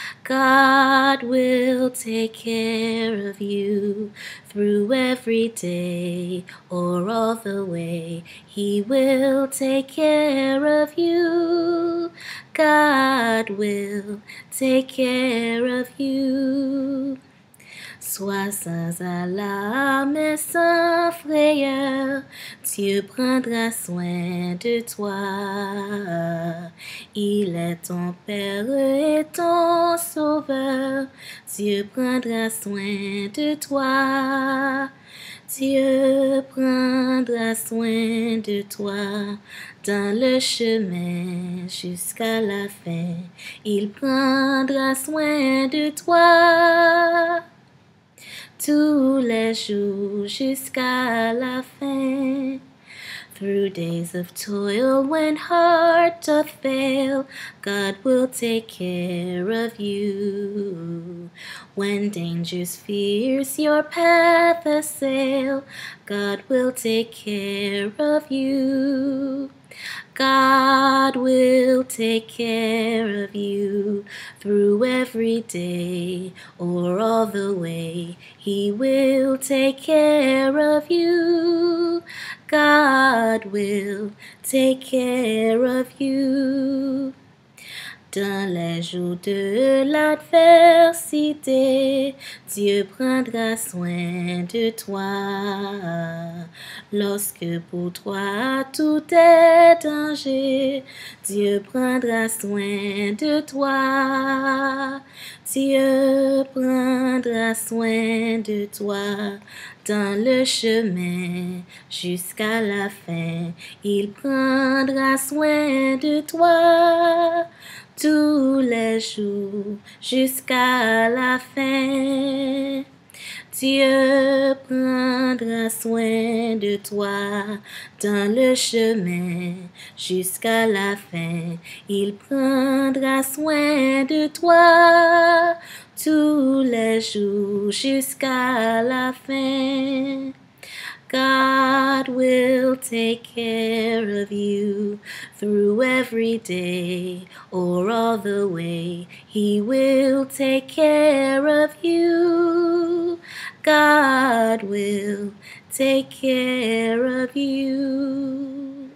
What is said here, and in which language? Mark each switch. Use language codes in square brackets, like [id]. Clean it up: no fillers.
[en] God will take care of you through every day or all the way. He will take care of you. God will take care of you. [fr] Sois sans alarme et sans frayeur, Dieu prendra soin de toi. Il est ton Père et ton Sauveur, Dieu prendra soin de toi. Dieu prendra soin de toi dans le chemin jusqu'à la fin. Il prendra soin de toi tous les jours jusqu'à la fin. [en] Through days of toil when heart doth fail, God will take care of you. When dangers fierce your path assail, God will take care of you. God will take care of you through every day or all the way. He will take care of you. God will take care of you. [fr] Dans les jours de l'adversité, Dieu prendra soin de toi. Lorsque pour toi tout est danger, Dieu prendra soin de toi. Dieu prendra soin de toi dans le chemin jusqu'à la fin. Il prendra soin de toi tous les jours jusqu'à la fin. Dieu prendra soin de toi dans le chemin jusqu'à la fin. Il prendra soin de toi tous les jours jusqu'à la fin. [en] God will take care of you through every day or all the way. He will take care of you. God will take care of you.